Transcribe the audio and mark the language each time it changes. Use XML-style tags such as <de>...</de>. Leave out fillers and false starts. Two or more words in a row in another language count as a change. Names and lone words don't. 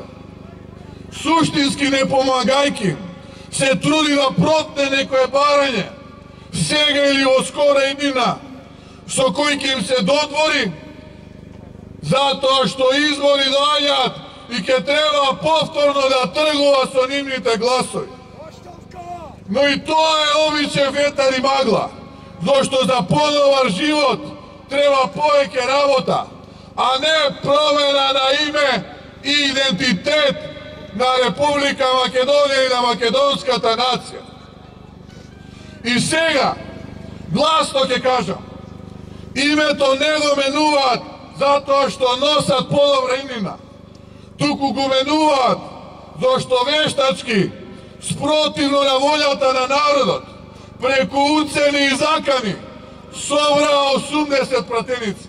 <mk>Суштински не помагајки им, се труди да протне некое барање, сега или во скора иднина, со кој ќе им се додвори, затоа што избори доаѓаат и ќе треба повторно да тргува со нивните гласови. Но и тоа е обичен ветар и магла, зашто за подобар живот треба повеќе работа, а не промена на име и идентитет на Република Македонија и на македонската нација. I сега, гласно ќе кажам, името не го менуваат затоа што носат подобра имена, туку го менуваат зашто вештачки, спротивно на волјата на народот, преку уцени и закани, собраа 80 пратеници.</mk>